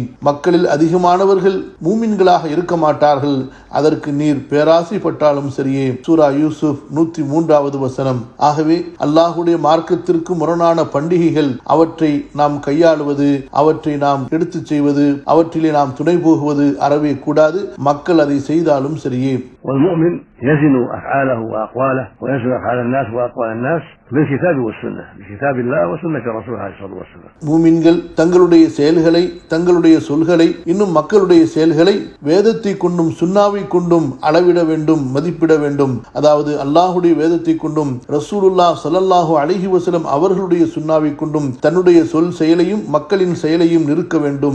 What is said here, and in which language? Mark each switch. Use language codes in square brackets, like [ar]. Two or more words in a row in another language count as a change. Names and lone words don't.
[ta] மக்களில் அதிகமானவர்கள் மூமின்களாக இருக்க மாட்டார்கள், அதற்கு நீர் பேராசைப்பட்டாலும் சரியே. சூரா யூசுப் 103வது வசனம். ஆகவே அல்லாஹுடைய மார்க்கத்திற்கு முரணான பண்டிகைகள், அவற்றை நாம் கையாளுவது, அவற்றை நாம் எடுத்துச் செய்வது, அவற்றிலே நாம் துணை போகுவது அறவே கூடாது. மக்கள் அதை செய்தாலும் சரியே. [ar] والمؤمن يزن أفعاله وأقواله ويزن أفعال الناس وأقوال الناس بالكتاب والسنة، بكتاب الله وسنة رسوله عليه الصلاة والسلام. [ta] மூமின்கள் தங்களுடைய செயல்களை, தங்களுடைய சொல்களை, இன்னும் மக்களுடைய செயல்களை வேதத்தை கொண்டும் சுன்னாவை கொண்டும் அளவிட வேண்டும், மதிப்பிட வேண்டும். அதாவது அல்லாஹுடைய வேதத்தை கொண்டும் ரசூலுல்லாஹ் [ar] صلى الله عليه وسلم [ta] அவர்களுடைய சுன்னாவை கொண்டும் தன்னுடைய சொல் செயலையும் மக்களின் செயலையும் நிறுக்க வேண்டும்.